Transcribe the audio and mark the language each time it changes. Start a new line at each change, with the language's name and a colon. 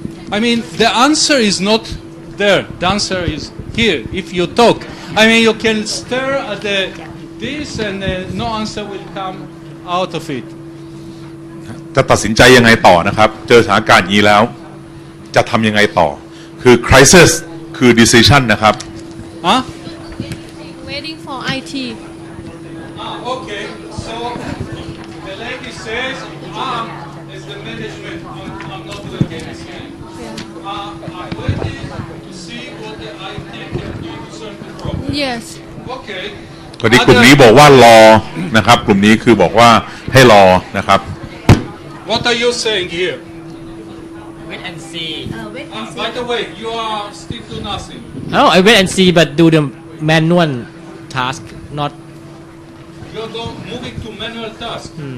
English: I mean, the answer is not there. The answer is here. If you talk, I mean, you can stare at this, and no answer will come out of it.
Thai: จะตัดสินใจยังไงต่อนะครับเจอสถานการณ์นี้แล้วจะทำยังไงต่อคือ crisis คือ decision นะครับ
English: Waiting for IT. Okay. So the lady says, as the management, I'm not doing anything. I'm waiting to see what the IT can do to solve the problem. Yes. Okay.
Thai: ตอนนี้กลุ่มนี้บอกว่ารอนะครับกลุ่มนี้คือบอกว่าให้รอนะครับ
English: What are you saying here? Wait and see. By the way, you are still do nothing. No, I wait and see, but do the manual task, not. You're moving to manual task.